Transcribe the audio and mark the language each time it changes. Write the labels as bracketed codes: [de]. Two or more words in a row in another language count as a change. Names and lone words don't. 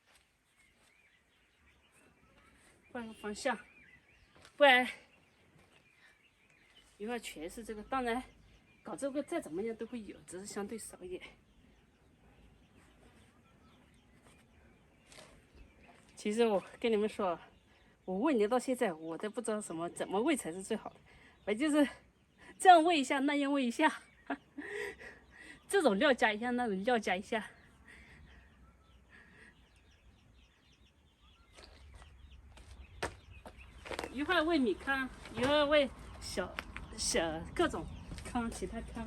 [zh] 换个方向，不然一会儿全是这个。当然，搞这个再怎么样都会有，只是相对少一点。其實我跟你們說，我餵牛到現在，我都不知道怎麼餵才是最好的。我就是這樣餵一下，那樣餵一下，這種料加一下，那種料加一下。一會兒餵米糠，一會兒餵小各種糠，其他糠。